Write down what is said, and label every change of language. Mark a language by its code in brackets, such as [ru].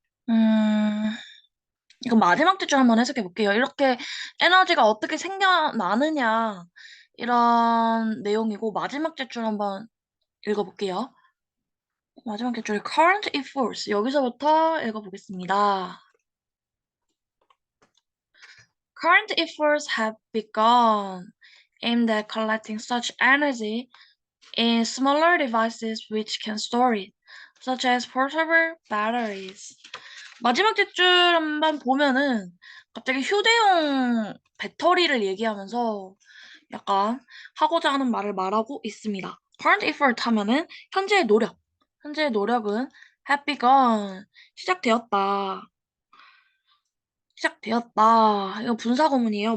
[ko] 음, 이거 마지막 줄 한번 해석해 볼게요. 이렇게 에너지가 어떻게 생겨나느냐 이런 내용이고 마지막 줄 한번 읽어볼게요. 마지막 줄 current e force 여기서부터 읽어보겠습니다. [en] Current efforts have begun aimed at collecting such energy in smaller devices which can store it, such as portable batteries. [ko] 마지막 뒷줄 한번 보면은 갑자기 휴대용 배터리를 얘기하면서 약간 하고자 하는 말을 말하고 있습니다. Current effort 하면은 현재의 노력. 현재의 노력은 have begun. 시작되었다. 시작되었다. 이거 분사구문이에요.